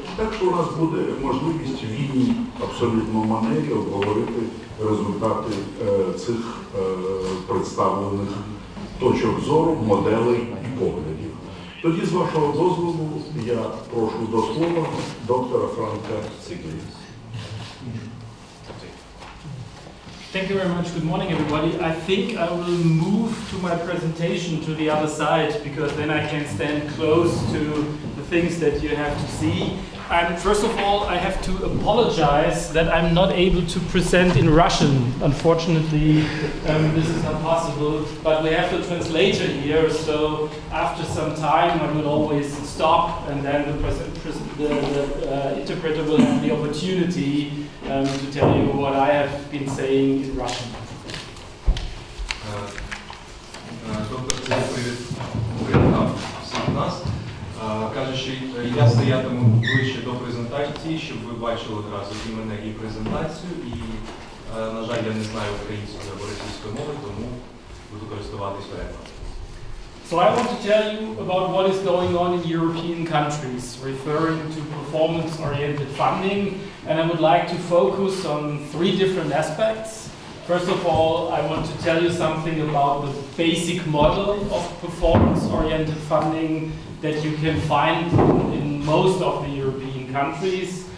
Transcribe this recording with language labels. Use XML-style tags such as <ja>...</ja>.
<uk>Так що у нас буде можливість в вільній абсолютно манері обговорити результати цих представлених точок зору, моделей і поглядів. Тоді, з вашого дозволу, я прошу до слова доктора Франка Цігеля.</uk> <en>Thank you very much. Good morning, everybody. I think I will move to my presentation to the other side, because then I can stand close to the things that you have to see. First of all, I have to apologize that I'm not able to present in Russian. Unfortunately, this is not possible, but we have the translator here, so after some time I will always stop, and then the interpreter will have the opportunity to tell you what I have been saying in Russian.</en> <uk>Доктор Цігель привітав всіх нас. Каже, що я стоятиму ближче до презентації, щоб ви бачили одразу і мене, і презентацію. І, на жаль, я не знаю української або російської мови, тому буду користуватись перекладом.</uk> <en>So I want to tell you about what is going on in European countries, referring to performance-oriented funding, and I would like to focus on 3 different aspects. First of all, I want to tell you something about the basic model of performance-oriented funding that you can find in most of the European countries.</en>